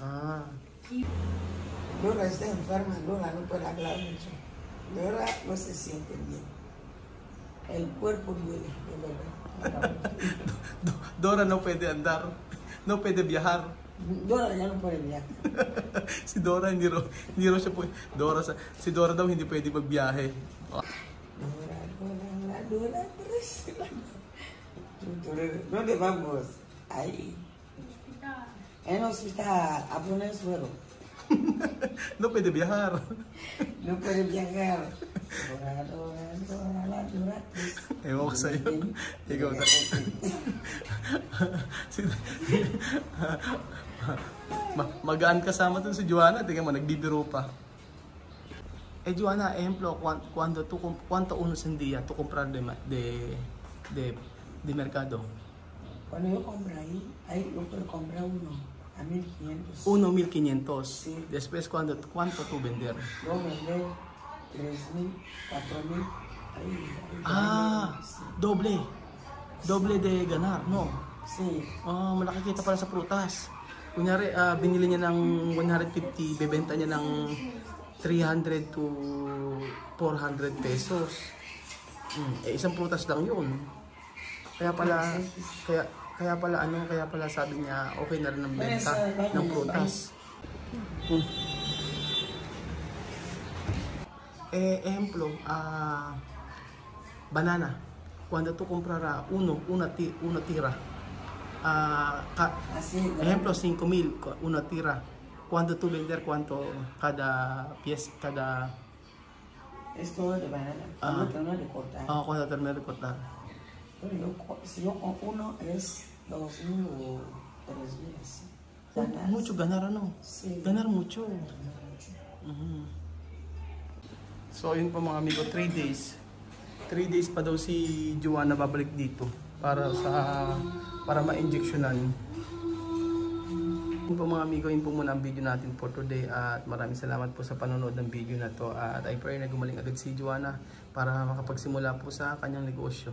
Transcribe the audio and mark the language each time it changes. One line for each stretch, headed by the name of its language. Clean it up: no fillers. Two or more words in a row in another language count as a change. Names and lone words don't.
Spanish: Dora está enferma, Dora no puede hablar mucho. Dora no se siente bien. El cuerpo duele, de verdad. Dora no puede andar, no puede viajar, Dora ya no puede viajar.
Filipino: Si Dora hindi raw siya po. Si Dora daw hindi pwede magbiyahe.
Spanish: Dora, terus. ¿Dónde vamos? Ahí. Hospital. En hospital, a poner suero. No pwede biyahar. No puede viajar. Dora.
Filipino: Ewan ko sa'yo. Ikaw na. Magaan kasama dun si Joanna. Tingnan mo, nagbibiro pa. Joanna,
Spanish: ejemplo, ¿cuánto uno sendía tú comprar de mercado? Cuando yo compré ahí yo puedo comprar uno a 1.500. 1,500. Sí. Después, ¿cuánto tú vender? Yo vendí 3.000, 4.000. Ahí, sí. Doble de ganar, no? Sí.
Filipino: Malaki kita pala sa prutas. Kunyari, binili niya ng 150, bebenta niya ng 300 to 400 pesos. Isang prutas lang yun. Kaya pala sabi niya okay na rin ang benta ng prutas.
Spanish: Ejemplo, banana. Cuando tú comprarás una tira, ejemplo 5,000 una tira. Cuando tú vender cuánto cada pieza, cada... Es todo de banana. Cuando termino de cortar. Cuando termino de cortar. Si yo con uno es 2.000 o 3.000 así. Mucho ganar, ano? Sí. Ganar mucho.
Filipino: So yun po mga amigo, 3 days. 3 days pa daw si Joanna babalik dito para ma-injectionan. Yun po mga amigo, yun po muna ang video natin
English: for today
Filipino: at maraming salamat po sa panonood ng video na to at
English: I pray
Filipino: na gumaling agad si Joanna para makapagsimula po sa kanyang negosyo.